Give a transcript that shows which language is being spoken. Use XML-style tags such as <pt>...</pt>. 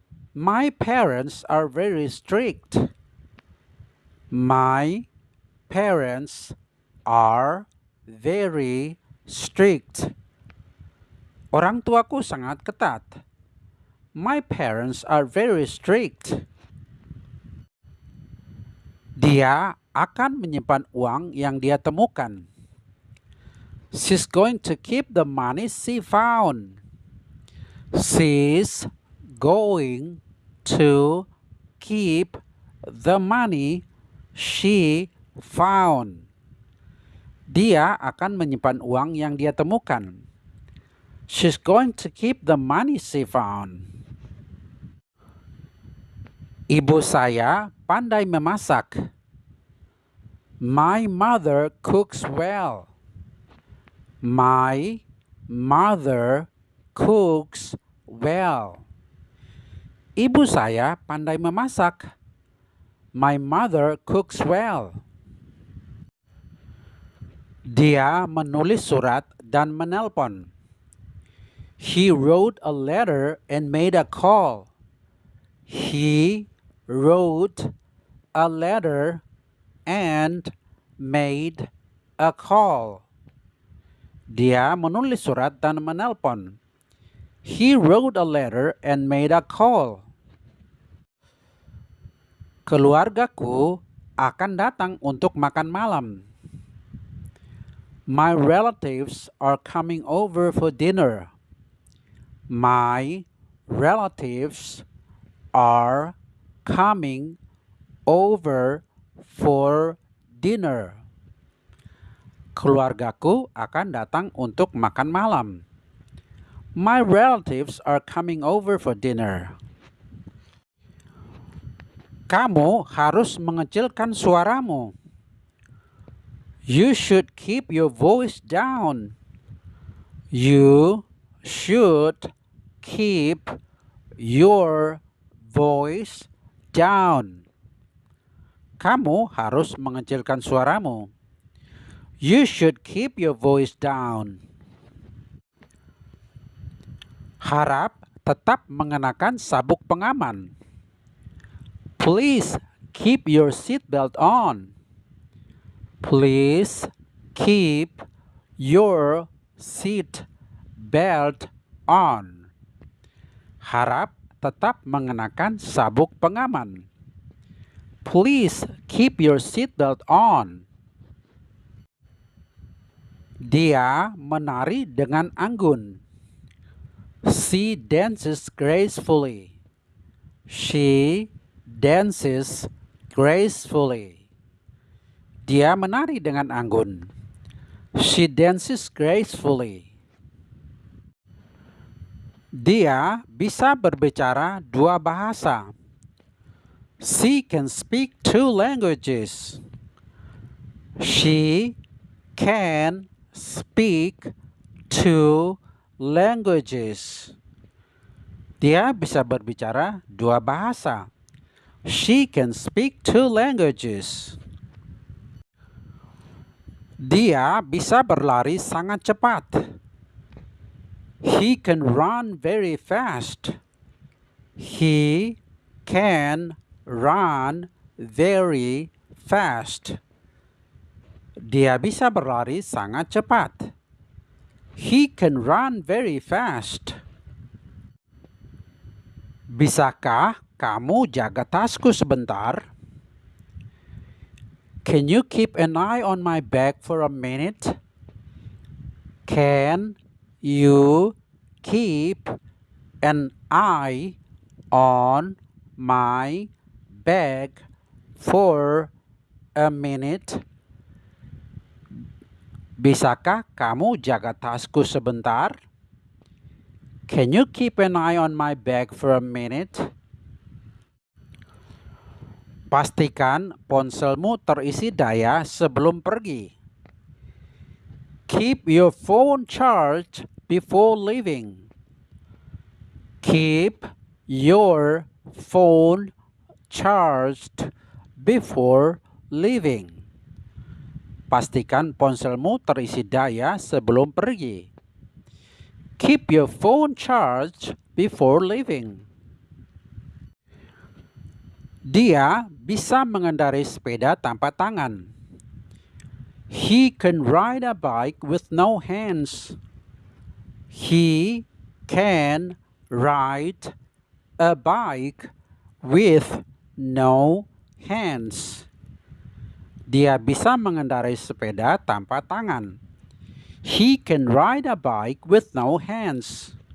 <en>My parents are very strict. My parents are very strict.</en> <id>Orang tuaku sangat ketat.</id> <en>My parents are very strict.</en> <id>Dia akan menyimpan uang yang dia temukan.</id> <en>She's going to keep the money she found. She's going to keep the money she found.</en> <id>Dia akan menyimpan uang yang dia temukan.</id> <en>She's going to keep the money she found.</en> <id>Ibu saya pandai memasak.</id> <en>My mother cooks well. My mother cooks well.</en> <id>Ibu saya pandai memasak.</id> <en>My mother cooks well.</en> <id>Dia menulis surat dan menelpon.</id> <en>He wrote a letter and made a call. He wrote a letter and made a call.</en> <id>Dia menulis surat dan menelpon.</id> <en>He wrote a letter and made a call.</en> <id>Keluargaku akan datang untuk makan malam.</id> <en>My relatives are coming over for dinner. My relatives are coming over for dinner.</en> <id>Keluargaku akan datang untuk makan malam.</id> <en>My relatives are coming over for dinner.</en> <id>Kamu harus mengecilkan suaramu.</id> <en>You should keep your voice down. You should keep your voice down.</en> <id>Kamu harus mengecilkan suaramu.</id> <en>You should keep your voice down.</en> <id>Harap tetap mengenakan sabuk pengaman.</id> <en>Please keep your seatbelt on. Please keep your seat belt on.</en> <id>Harap tetap mengenakan sabuk pengaman.</id> <en>Please keep your seatbelt on.</en> <id>Dia menari dengan anggun.</id> <en>She dances gracefully. She dances gracefully.</en> <id>Dia menari dengan anggun.</id> <en>She dances gracefully.</en> <id>Dia bisa berbicara 2 bahasa.</id> <en>She can speak 2 languages. She can speak 2 languages.</en> <id>Dia bisa berbicara 2 bahasa.</id> <en>She can speak 2 languages.</en> <id>Dia bisa berlari sangat cepat.</id> <en>He can run very fast. He can run very fast.</en> <id>Dia bisa berlari sangat cepat.</id> <en>He can run very fast.</en> <id>Bisakah kamu jaga tasku sebentar?</id> <en>Can you keep an eye on my bag for a minute? Can you keep an eye on my bag for a minute?</en> <id>Bisakah kamu jaga tasku sebentar?</id> <en>Can you keep an eye on my bag for a minute?</en> <id>Pastikan ponselmu terisi daya sebelum pergi.</id> <en>Keep your phone charged before leaving. Keep your phone charged before leaving.</en> <id>Pastikan ponselmu terisi daya sebelum pergi.</id> <en>Keep your phone charged before leaving.</en> <id>Dia bisa mengendarai sepeda tanpa tangan.</id> <en>He can ride a bike with no hands. He can ride a bike with no hands.</en> <id>Dia bisa mengendarai sepeda tanpa tangan.</id> <en>He can ride a bike with no hands.</en>